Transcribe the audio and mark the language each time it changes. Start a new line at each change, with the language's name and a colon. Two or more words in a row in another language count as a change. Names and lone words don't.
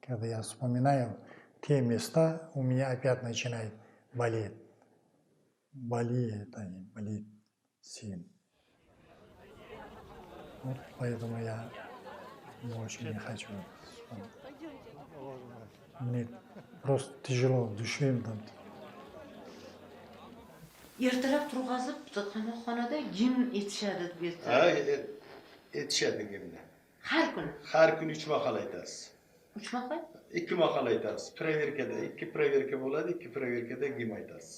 Russian: когда я вспоминаю те места, у меня опять начинает болеть. Болит сильно. Вот поэтому я больше не хочу. Мне просто тяжело, душевно.
Uzbek: Ertalab turg'azib, qamoqxonada gimn etishadi deb Ha, etishadi gimni. har kuni. Har kuni 3 maqol aytasiz. 3 maqol? 2 maqol aytasiz. Proverkada 2 proverka bo'ladi, 2 proverkada gim aytasiz.